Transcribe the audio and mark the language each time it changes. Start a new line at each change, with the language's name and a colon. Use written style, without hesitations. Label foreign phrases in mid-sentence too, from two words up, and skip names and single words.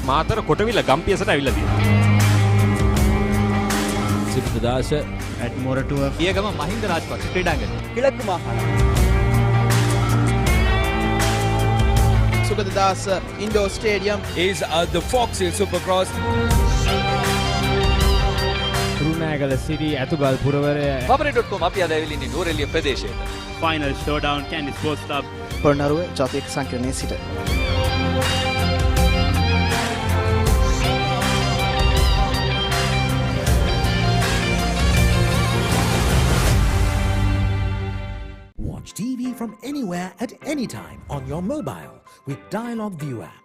Sinhala: මාතර කොටවිල ගම්පියසට ඇවිල්ලා තියෙනවා. සිද්ධදාස at මොරටුව පියගම මහින්ද රාජපක්ෂ ක්‍රීඩාංගණය.
Tamil: கிழக்கு மாகாணம்.
English: Sugadadasa Indoor Stadium is the Fox Hill Supercross.
Sinhala: රුණෑගල සිරි ඇතුගල් පුරවරය paparee.com අපි අද ඇවිල්ලා ඉන්නේ නෝරෙලිය ප්‍රදේශයට.
English: Final showdown, Candy Sports Club.
Sinhala: පොළොන්නරුව ජාතික සංකීර්ණයේ සිට
English: Watch TV from anywhere at any time on your mobile with Dialog View app.